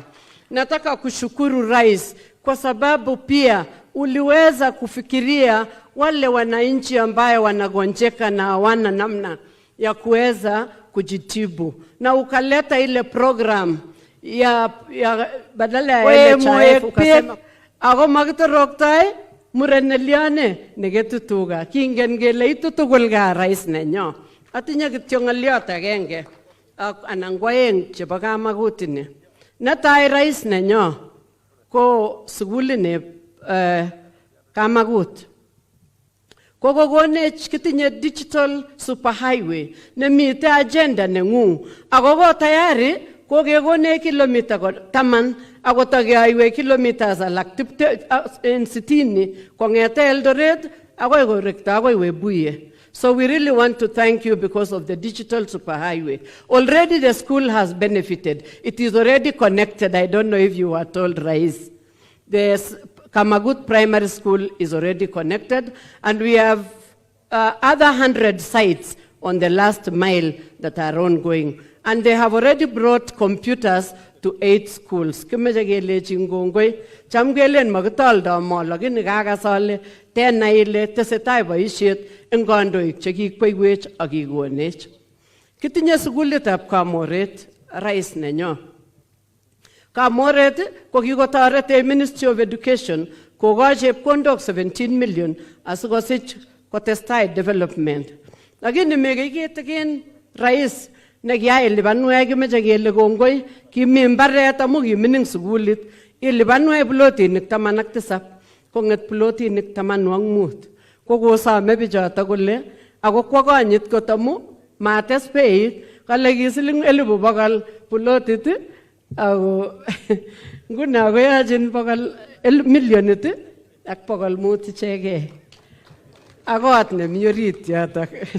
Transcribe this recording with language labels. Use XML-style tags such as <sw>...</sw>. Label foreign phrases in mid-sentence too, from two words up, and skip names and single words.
<sw>Nataka kushukuru Rais kwa sababu pia uliweza kufikiria wale wananchi ambayo wanagonjeka na hawana namna ya kuweza kujitibu, na ukaleta ile program ya badala ya NHIF ukasema</sw> <kln>ako makitoroktai mureneliane negetutuga kingen gele itutugul ga Rais nenyo. Atinye kityo ng'oliot agenge anan kwaeng chebo Kamagut ni. Netai Rais nenyo ko sugulini Kamagut. Kokokonech kitinye</kln> <en>digital superhighway</en> <kln>nemite agenda nengung. Ako tayari kokekonech kilomita 10 ako takeyoiwe kilometers alak 60 kongete Eldoret akoi korekto akoi Webuye.</kln> <en>So we really want to thank you because of the digital superhighway. Already the school has benefited. It is already connected. I don't know if you were told, Rais. The Kamagut Primary School is already connected, and we have other 100 sites on the last mile that are ongoing. And they have already brought computers to 8 schools.</en> <kln>Kimeche kelechi ngongoi, cham kelen makitoldo mo, lakini kakasole</kln> <sw>tena ile</sw> <kln>tesetai boisiet eng kandoik chekikweiwech ak kikonech. Kitinye sukulitab Kamoret, Rais nenyo. Kamoret ko kikotoret Ministry of Education kokoch chepkondok 17 million asikosich kotestai development. Lakini mekikitikin Rais nekiyai lipanwek kimeche kele kongoi kimi mbaret amu kimining sukulit ilipanwek plotinik 17 konget plotinik 15 kokosome bichoto kole ako kwa konyit kot amu mates beit kale kisiling 100,000 plotit ako nguna koyachin 100 milionit ak 500 ichegei akot nemi orit yotok.</kln>